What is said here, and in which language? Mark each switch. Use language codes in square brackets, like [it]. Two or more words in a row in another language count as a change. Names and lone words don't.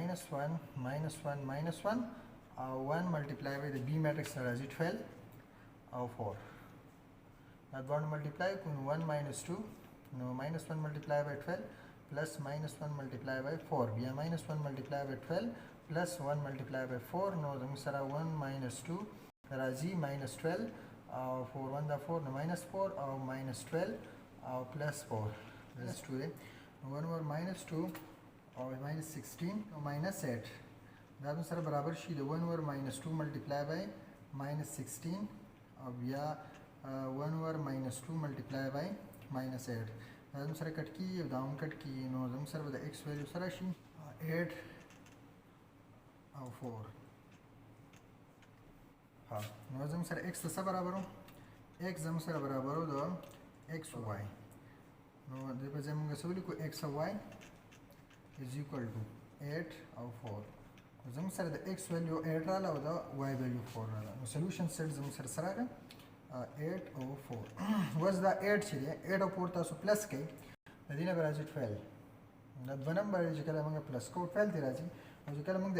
[ps] -1 او 1 [en] multiply by [ps] د b میټرکس راځي 12 او 4 دا دوه ملټیپلای کو 1 -2 نو -1 [en] multiply by 12 plus -1 multiply by [ps] 4 بیا -1 [en] multiply by [ps] 12 [en] plus 1 multiplied by [ps] 4 نو زموږ سره 1 - 2 راځي -12 او 4 1 دا 4 نو -4 او -12 او +4 [en] this is 2 [ps] دی [en] 1 over -2 [ps] او -16 او -8 دا زموږ سره برابر شي د [en] 1 over -2 multiplied by -16 [ps] او بیا [en] 1 over -2 multiplied by -8 [ps] دا زموږ سره کټ کیږي او دا هم کټ کیږي نو زموږ سره د x ویلیو سره شي 8 او 4 ها نو زموږ سره x څه برابر و x زموږ سره برابر و د x او y نو د په ځای موږ څه ولیکو x او y [en] is equal to [ps] 8 او 4 زموږ سره د x ویلیو 8 رااله او د y ویلیو 4 رااله نو [en] solution set [ps] زموږ سره سره راغی 8 او 4 وز دا 8 چې دی 8 او 4 تاسو پلس کړئ د دې نه به راځي 12 دا دوه نمبر چې کله موږ پلس کوو 12 دی راځي او چې کله موږ د